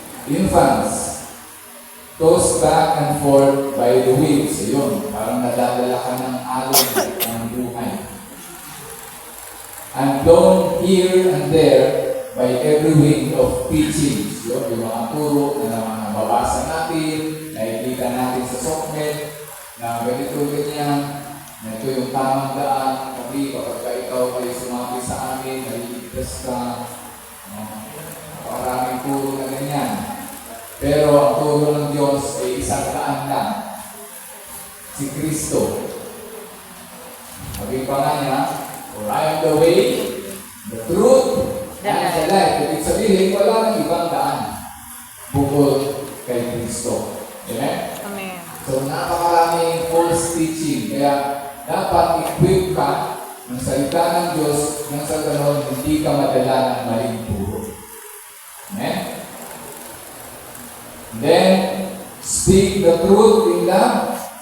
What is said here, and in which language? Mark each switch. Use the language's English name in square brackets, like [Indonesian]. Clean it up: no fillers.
[English] Infants, tossed back and forth by the winds. [Filipino] Ayun, parang nadadala ka ng alon ng buhay. [English] And blown here and there by every wind of teachings. [Filipino] Yun, yung mga turo na mabasa natin, nakikita natin sa SOCMED, na ganito ganyan, na ito yung tamang daan, kasi kapag ikaw ay sumaki sa amin, naliligtas ka, maraming turo na ganyan. Pero ang turo ng Diyos ay isang daan lang, si Kristo. Sabi pa nga niya, [English] for I am the way, the truth, and the life. [Filipino] Ibig sabihin, wala nang ibang daan bukod kay Kristo. Amen? Amen. So, napakaraming false teaching. Kaya, dapat equip ka ng salita ng Diyos nang sa ganon, hindi ka madala ng maling turo. Amen? [English] Then, speak the truth in love.